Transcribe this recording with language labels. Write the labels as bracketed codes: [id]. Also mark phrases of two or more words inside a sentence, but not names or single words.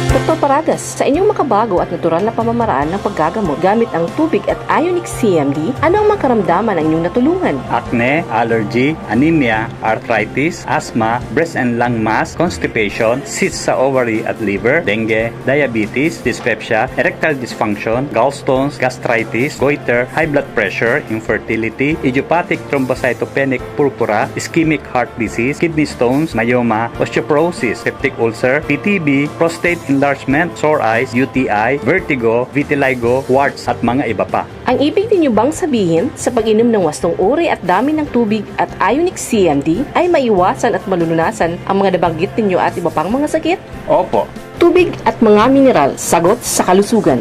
[tl] Paragas, sa inyong makabago at natural na pamamaraan ng paggagamot gamit ang tubig at Ionic CMD, ano ang mga karamdaman ang inyong natulungan? [en] Acne, allergy, anemia, arthritis, asthma, breast and lung mass, constipation, cysts sa ovary at liver, dengue, diabetes, dyspepsia, erectile dysfunction, gallstones, gastritis, goiter, high blood pressure, infertility, idiopathic thrombocytopenic purpura, ischemic heart disease, kidney stones, myoma, osteoporosis, peptic ulcer, PTB, prostate enlargement, sore eyes, UTI, vertigo, vitiligo, warts [tl] at mga iba pa. Ang ibig ninyo bang sabihin, sa pag-inom ng wastong uri at dami ng tubig at Ionic CMD ay maiwasan at malulunasan ang mga nabanggit ninyo at iba pang mga sakit? Opo. Tubig at mga mineral, sagot sa kalusugan.